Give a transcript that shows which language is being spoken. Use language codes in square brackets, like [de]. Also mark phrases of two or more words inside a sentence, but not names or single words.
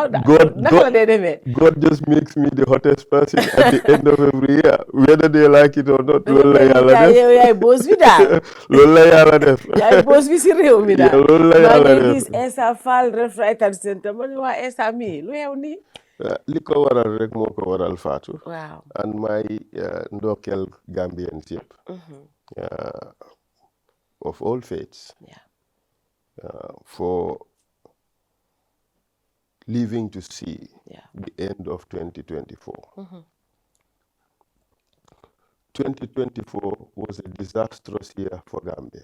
[en] God just makes me the hottest person at the end of every year, whether they like it or not. Essa Faal right and center. Essa me. [wo] Li ko waral rek moo ko waral Fatou. Wow. [en] And my ndokkeel Gambians yëpp of all faiths for living to see the end of 2024. 2024 was a disastrous year for Gambia.